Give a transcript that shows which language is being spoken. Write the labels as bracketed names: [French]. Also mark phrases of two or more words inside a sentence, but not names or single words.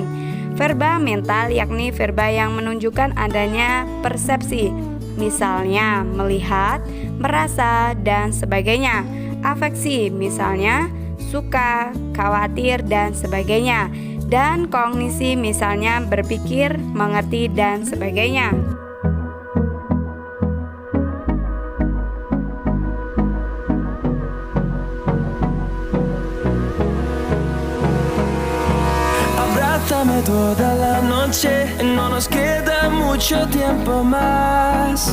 [Indonesian] Verba mental yakni verba yang menunjukkan adanya persepsi, misalnya melihat, merasa, dan sebagainya. Afeksi, misalnya suka, khawatir, dan sebagainya. Dan kognisi, misalnya berpikir, mengerti, dan sebagainya. [Spanish] Abrázame toda la noche, no nos queda mucho tiempo más.